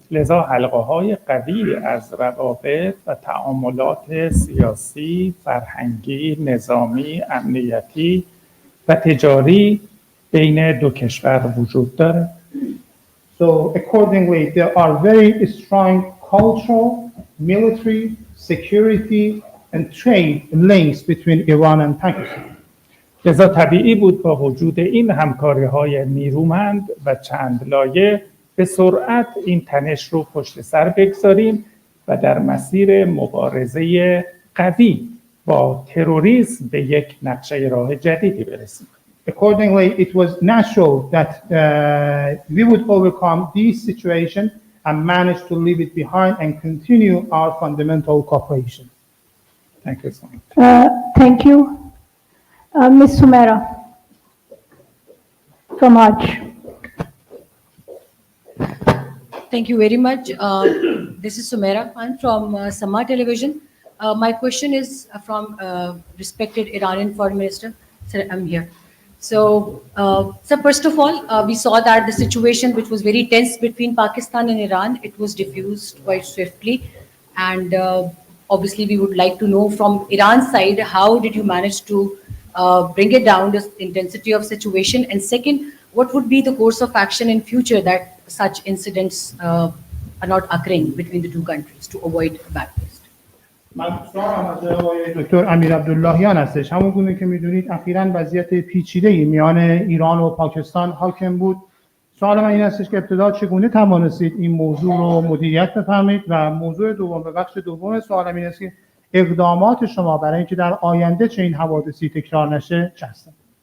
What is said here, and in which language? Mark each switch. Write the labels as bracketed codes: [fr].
[fa] لذا حلقه‌های قوی از روابط و تعاملات سیاسی، فرهنگی، نظامی، امنیتی و تجاری بین 2 کشور وجود داره. [en] So accordingly, there are very strong cultural, military, security and trade links between Iran and Pakistan. [fa] لذا طبیعی بود با وجود این همکاری‌های نیرومند و چند لایه به سرعت این تنش رو پشت سر بگذاریم و در مسیر مبارزه قوی با تروریسم به یک نقشه راه جدیدی برسیم. [en] Accordingly, it was natural that we would overcome this situation and manage to leave it behind and continue our fundamental cooperation. Thank you so much. Thank you. Ms. Sumera from Arch. Thank you very much. This is Sumera Khan from Sama Television. My question is from respected Iranian Foreign Minister. Sir, I'm here. So, sir, first of all, we saw that the situation which was very tense between Pakistan and Iran, it was diffused quite swiftly. And obviously, we would like to know from Iran's side, how did you manage to bring it down, the intensity of situation? And second, what would be the course of action in future that such incidents are not occurring between the two countries to avoid a bad taste? [fa] من سوالم از آقای دکتر امیر عبداللهیان هستش. همون گونه که میدونید اخیراً وضعیت پیچیده‌ای میان ایران و پاکستان حاکم بود. سوال من این هستش که ابتدا چگونه توانستید این موضوع رو مدیریت بفرمایید و موضوع دوم و بخش دوم سوالم این است که اقدامات شما برای اینکه در آینده چه این حوادثی تکرار نشه چه هستند؟